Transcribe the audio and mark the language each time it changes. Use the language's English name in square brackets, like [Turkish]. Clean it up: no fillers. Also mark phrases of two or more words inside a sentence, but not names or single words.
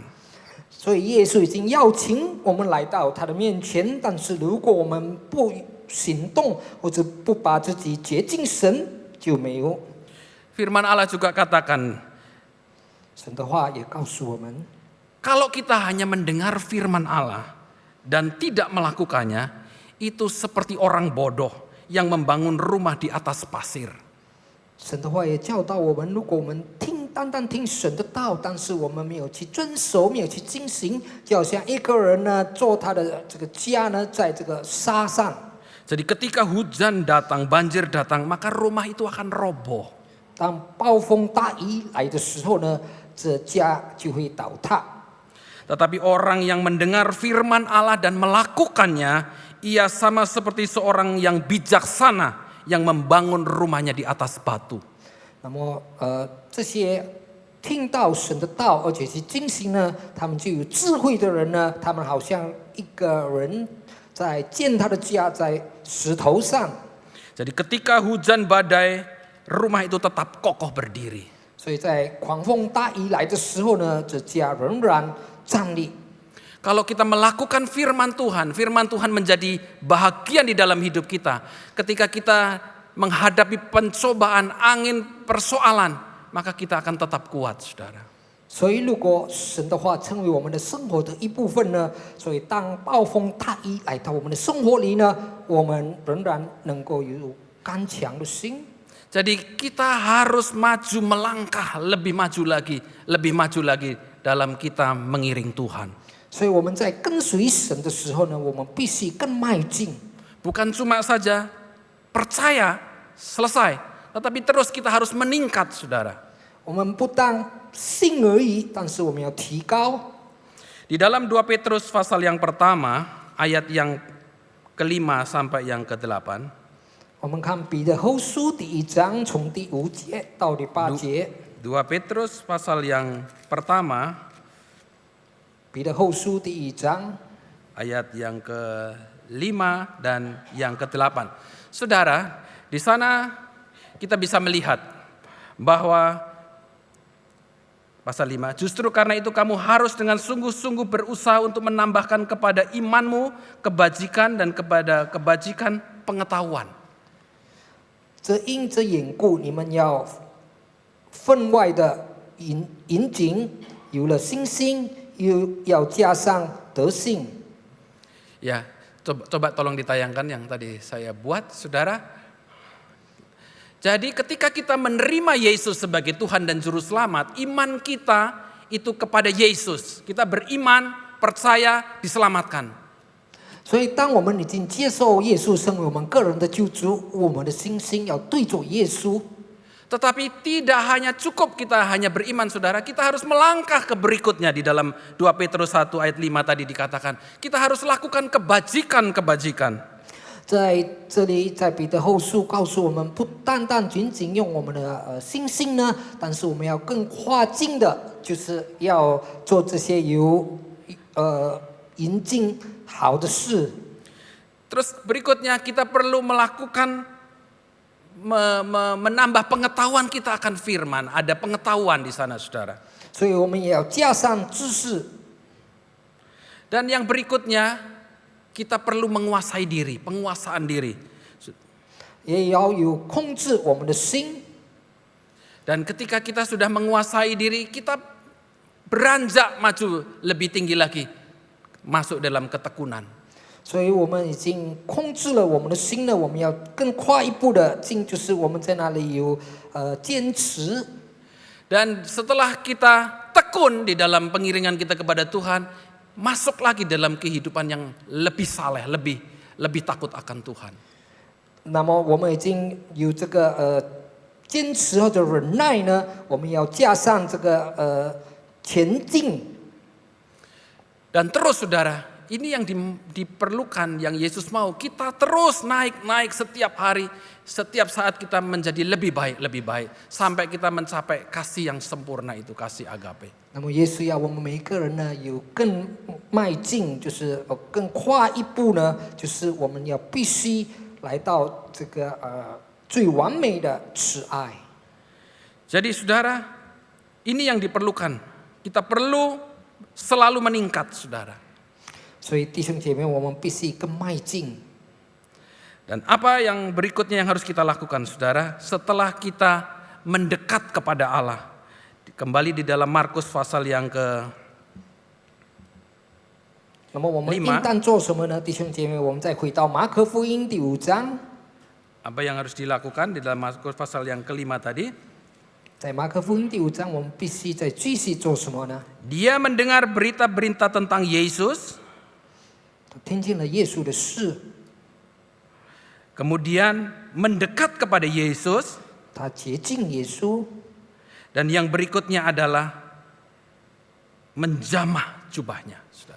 [Chinese] 所以耶稣已经邀请我们来到他的面前，但是如果我们不行动或者不把自己接近神，就没有。 [Indonesian] Firman Allah juga katakan, [Chinese] 神的话也告诉我们， [Indonesian] kalau kita hanya mendengar firman Allah dan tidak melakukannya, itu seperti orang bodoh yang membangun rumah di atas pasir. [Chinese] 神的话也教导我们，如果我们单单听神的道，但是我们没有去遵守，没有去进行，就好像一个人呢做他的这个家呢，在这个沙上。 [Indonesian] Jadi ketika hujan datang, banjir datang, maka rumah itu akan roboh. [Chinese] 当暴风大雨来的时候呢，这家就会倒塌。 [Indonesian] Tetapi orang yang mendengar firman Allah dan melakukannya, ia sama seperti seorang yang bijaksana yang membangun rumahnya di atas batu. [Chinese] 那么这些听到神的道，而且去进行呢，他们就有智慧的人呢，他们好像一个人在建他的家在石头上。 [Indonesian] Jadi ketika hujan badai, rumah itu tetap kokoh berdiri. [Chinese] 所以在狂风大雨来的时候呢，这家仍然站立。 [Indonesian] Kalau kita melakukan firman Tuhan menjadi bahagian di dalam hidup kita. Ketika kita menghadapi pencobaan, angin, persoalan, maka kita akan tetap kuat, saudara. [Chinese] 所以，如果神的话成为我们的生活的一部分呢，所以当暴风大雨来到我们的生活里呢，我们仍然能够有刚强的心。 [Indonesian] Jadi kita harus maju melangkah lebih maju lagi dalam kita mengiring Tuhan. [Chinese] 所以我们在跟随神的时候呢，我们必须更迈进。 [Indonesian] Bukan cuma saja percaya selesai, tetapi terus kita harus meningkat, saudara. [Chinese] 我们不但信而已，但是我们要提高。 [Indonesian] Di dalam 2 Petrus pasal yang pertama, ayat yang ke-5 sampai yang ke-8. [Chinese] 我们看彼得后书第1章，从第5节到第8节。 [Indonesian] 2 Petrus pasal yang pertama, [Chinese] 彼得后书第1章 [Indonesian] ayat yang ke-5 dan yang ke-8. Saudara, di sana kita bisa melihat bahwa Pasal 5, justru karena itu kamu harus dengan sungguh-sungguh berusaha untuk menambahkan kepada imanmu kebajikan dan kepada kebajikan pengetahuan. [Chinese] 这因这缘故，你们要分外的严谨，有了信心，又要加上德性。 [Indonesian] Ya, coba tolong ditayangkan yang tadi saya buat, saudara. Jadi ketika kita menerima Yesus sebagai Tuhan dan Juru Selamat, iman kita itu kepada Yesus. Kita beriman, percaya, diselamatkan. [Chinese] 所以，当我们已经接受耶稣成为我们个人的救主，我们的信心要对着耶稣。 [Indonesian] Tetapi tidak hanya cukup kita hanya beriman, saudara. Kita harus melangkah ke berikutnya di dalam 2 Petrus 1 ayat 5 tadi dikatakan. Kita harus lakukan kebajikan-kebajikan. [Chinese] 在这里，在彼得后书告诉我们，不单单仅仅用我们的信心呢，但是我们要更跨境的，就是要做这些严谨好的事。 [Indonesian] Terus berikutnya kita perlu melakukan menambah pengetahuan kita akan firman. Ada pengetahuan di sana, saudara. [Chinese] 所以我们也要加上知识。 [Indonesian] Dan yang berikutnya kita perlu menguasai diri, penguasaan diri. [Chinese] 也要有控制我们的心。 [Indonesian] Dan ketika kita sudah menguasai diri, kita beranjak maju lebih tinggi lagi, masuk dalam ketekunan. [Chinese] 所以我们已经控制了我们的心了，我们要更快一步的进，就是我们在那里有坚持。 [Indonesian] Dan setelah kita tekun di dalam pengiringan kita kepada Tuhan, masuk lagi dalam kehidupan yang lebih saleh, lebih takut akan Tuhan. [Chinese] 那么我们已经有这个坚持或者忍耐呢，我们要加上这个前进。 [Indonesian] Dan terus, saudara, ini yang diperlukan, yang Yesus mau. Kita terus naik setiap hari, setiap saat kita menjadi lebih baik, sampai kita mencapai kasih yang sempurna itu, kasih agape. [Chinese] 那么耶稣要我们每一个人呢，有更迈进，就是更跨一步呢，就是我们要必须来到这个最完美的慈爱。 [Indonesian] Jadi saudara, ini yang diperlukan. Kita perlu selalu meningkat, saudara. [Chinese] 所以弟兄姐妹，我们必须更迈进。 [Indonesian] Dan apa yang berikutnya yang harus kita lakukan, saudara? Setelah kita mendekat kepada Allah. Kembali di dalam Markus pasal yang ke [Chinese] 那么我们应当做什么呢？弟兄姐妹，我们再回到马可福音第5章。 [Indonesian] apa yang harus dilakukan di dalam Markus pasal yang kelima tadi? [Chinese] 在马可福音第5章，我们必须再继续做什么呢？ [Indonesian] Dia mendengar berita-berita tentang Yesus, [Chinese] 听见了耶稣的事， [Indonesian] kemudian mendekat kepada Yesus, [Chinese] 他接近耶稣， [Indonesian] dan yang berikutnya adalah menjamah jubahnya, saudara.